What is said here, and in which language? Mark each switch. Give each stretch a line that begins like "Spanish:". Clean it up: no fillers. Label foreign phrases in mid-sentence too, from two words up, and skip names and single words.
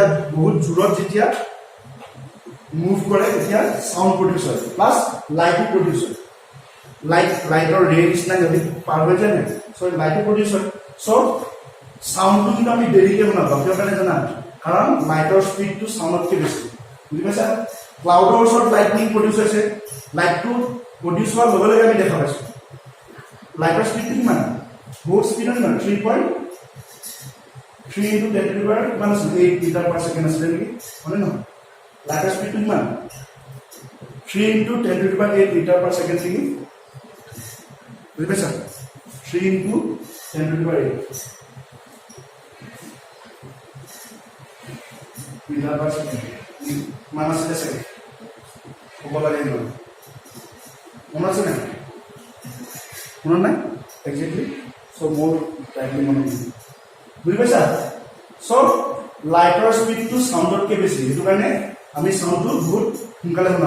Assamese: বহুত জোৰত যেতিয়া মুভ কৰে তেতিয়া চাউণ্ড প্ৰডিউচ হয় প্লাছ লাইটো প্ৰডিউচ হয়
English: light ray
Assamese: নিচিনা যদি পাৰ হৈ যায় নাই চ' লাইটো প্ৰডিউচ হয় চ' চাউণ্ডটো কিন্তু আমি দেৰিকৈ শুনা পাওঁ কিয় কাৰণে জানা কাৰণ
English: light speed
Assamese: সাউণ্ডতকৈ বেছি বুজি পাইছা ক্লাউডৰ ওচৰত লাইটনিং প্ৰডিউচ হৈছে লাইটটো প্ৰডিউচ হোৱাৰ লগে লগে আমি দেখা পাইছোঁ
English: light speed
Assamese: কিমান বহুত স্পীডত নহয়
English: 3.3 into 10 to the power
Assamese: কিমান আছিল 8
English: meter per second
Assamese: আছিল নেকি হয়নে নহয়
English: light speed
Assamese: কিমান
English: 3 into 10 to the power 8 meter per second
Assamese: নেকি বুজি পাইছা
English: 3 into 10 to the power 8 meter per second
Assamese: কিমান আছিলে চাগে ক'ব লাগে নহয় মনত আছে নাই মনত নাই একজেক্টলি চ' মোৰ টাইমলি মনত নাই বুজি পাইছা চ'
English: light speed
Assamese: সাউণ্ডতকৈ বেছি সেইটো কাৰণে আমি সাউণ্ডটো বহুত সোনকালে শুনা